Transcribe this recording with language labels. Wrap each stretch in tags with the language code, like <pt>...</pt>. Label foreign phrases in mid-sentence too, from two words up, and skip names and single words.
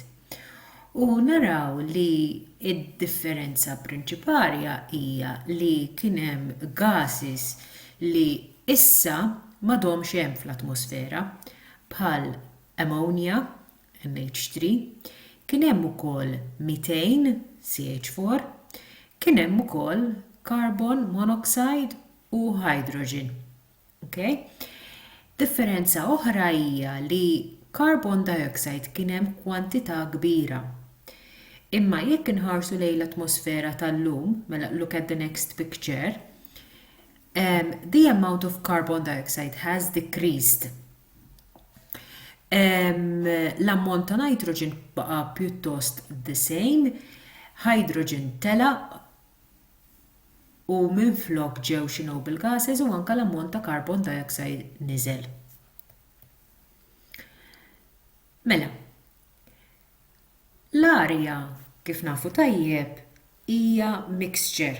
<mt>U naraw li id-differenza prinċipalja hija li kien hemm gases li issa m'għadhomx hemm fl-atmosfera bħal ammonia, NH3, kien hemm ukoll methane, CH4, kien hemm ukoll</mt> <en>carbon monoxide</en> <mt>u hydrogen. Okay? Differenza oħra hija li</mt> <en>carbon dioxide</en> <mt>kien hemm kwantità kbira. Imma jekk inħarsu lejn l-atmosfera tal-lum, mela</mt> <en>look at the next picture, the amount of carbon dioxide has decreased.</en> <mt>L-ammont ta' nitrogen baqa pjuttost</mt> <en>the same,</en> <mt>hydrogen tela u minflok ġew xi</mt> <en>noble gases</en> <mt>u anke l-ammont ta'</mt> <en>carbon dioxide</en> <mt>niżel. Mela, l-arja kif nafu tajjeb hija mixture.</mt>